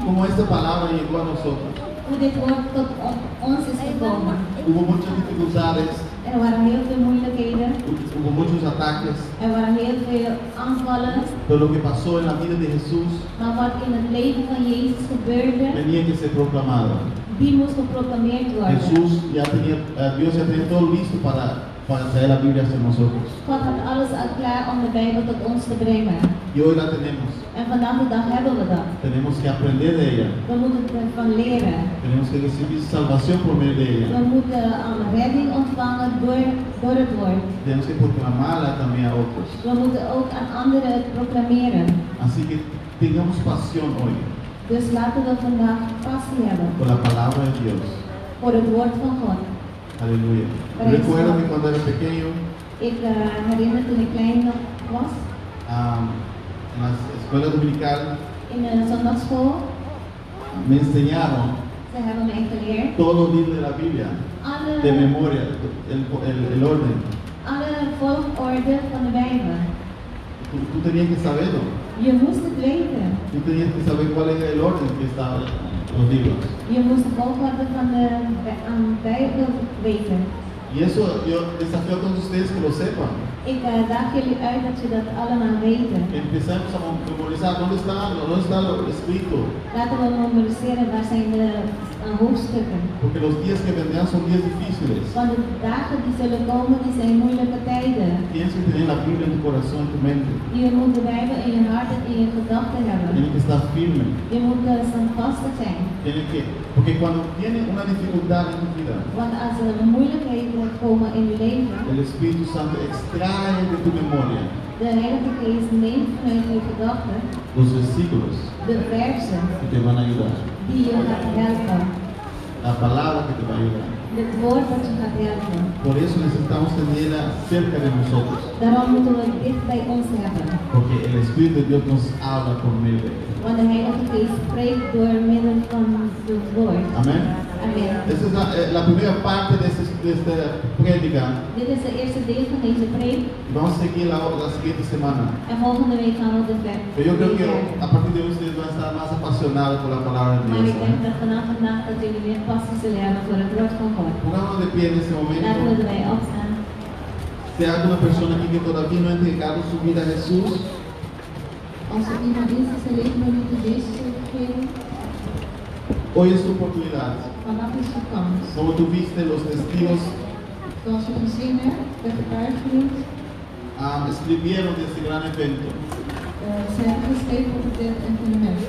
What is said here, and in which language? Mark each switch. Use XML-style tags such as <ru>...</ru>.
<es>cómo esta palabra llegó a nosotros,</es> <nl>hoe dit woord tot ons is gekomen.</nl> <es>Hubo muchas dificultades,</es> <nl>er waren heel veel moeilijkheden,</nl> <es>hubo muchos ataques,</es> <nl>er waren heel veel aanvallen,</nl> <es>pero lo que pasó en la vida de Jesús,</es> <nl>maar wat in het leven van Jezus gebeurde,</nl> <es>tenía que ser proclamado.</es> <nl>Die moest geproclameerd worden.</nl> <es>Jesús ya tenía, Dios ya tenía todo listo para. Para traer la Biblia hacia nosotros.</es> <nl>God had alles al klaar om de Bijbel tot ons te brengen.</nl> <es>Y hoy la tenemos.</es> <nl>En vandaag de dag hebben we dat.</nl> <es>Tenemos que aprender de ella.</es> <nl>We moeten ervan leren.</nl> <es>Tenemos que recibir salvación por medio de ella.</es> <nl>We moeten redding ontvangen door het woord.</nl> <es>Tenemos que proclamarla también a otros.</es> <nl>We moeten ook aan anderen het proclameren.</nl> <es>Así que tengamos pasión hoy.</es> <nl>Dus laten we vandaag passie hebben.</nl> <es>Por la palabra de Dios.</es> <nl>Voor het woord van God. Aleluia.</nl> <es>Recuerdo que quando era pequeno.</es> <nl>Ik herinner toen ik klein was.</nl> <es>En als escuela dominical.</es> <nl>In de zondagschool.</nl> <es>Me enseñaron.</es> <nl>Ze hebben mij geleerd.</nl> <es>Todo libro de la Biblia. De memoria, el orden.</es> <nl>Alle volgorde van de Bijbel.</nl> <es>Tú tenías que saberlo.</es> <nl>Je moest het weten.</nl> <es>Tú tenías que saber cuál era el orden que estaba en los libros.</es> <nl>Je moest de volgorde van de Bijbel weten.</nl> <es>Y eso yo desafío a todos ustedes que lo sepan.</es> <nl>Ik daag jullie uit dat je dat allemaal weten.</nl> <es>Empezamos a memorizar. ¿Dónde está lo escrito?</es> <nl>Laten we memoriseren waar zijn de hoofdstukken.</nl> <es>Porque los días que vendrán son días difíciles.</es> <nl>Want de dagen die zullen komen, die zijn moeilijke tijden.</nl> <es>Tienes que tener la Biblia en tu corazón, en tu mente.</es> <nl>Je moet de Bijbel in je hart en in je gedachten hebben.</nl> <es>Tienes que estar firme.</es> <nl>Je moet standvastig zijn.</nl> <es>Tienes que. Porque cuando tiene una dificultad en tu vida,</es> <nl>want als er een moeilijkheid moet komen in je leven,</nl> <es>el Espíritu Santo extrae de tu memoria.</es> <nl>De Heilige Geest neemt vanuit je gedachten</nl> <es>los versículos,</es> <nl>de versen</nl> <es>que te van a ayudar,</es> <nl>die je gaat helpen.</nl> <es>La palabra que te va a ayudar.</es> <nl>Het woord dat je gaat helpen.</nl> <es>Por eso necesitamos tenerla cerca de nosotros.</es> <nl>Daarom moeten we dit bij ons hebben.</nl> <es>Porque el Espíritu de Dios nos habla por medio de él.</es> <nl>Want de Heilige Geest spreekt door middel van het woord. Amen. Amen.</nl> <es>Esta es la primera parte de esta prédica.</es> <nl>Dit is de eerste deel van deze preek.</nl> <es>Vamos a seguir la siguiente semana.</es> <nl>En volgende week gaan we de verder.</nl> <es>Yo creo que a partir de hoy ustedes van a estar más apasionados por la palabra de Dios.</es> <nl>Maar ik denk dat vanaf vandaag dat jullie meer passie zullen hebben voor het woord van God.</nl> <es>Pongamos de pie en este momento.</es> <nl>Laten we erbij opstaan.</nl> <es>Si hay alguna persona aquí que todavía no ha entregado su vida a Jesús.</es> <nl>Als er iemand is die zijn leven nog niet heeft gegeven.</nl> <es>Hoy es tu oportunidad.</es> <nl>Vandaag is de kans.</nl> <es>Como tú viste los testigos.</es> <nl>Zoals je gezien hebt, de getuigenis.</nl> <es>Escribieron de este gran evento.</es> <nl>Ze hebben geschreven op dit evenement.</nl>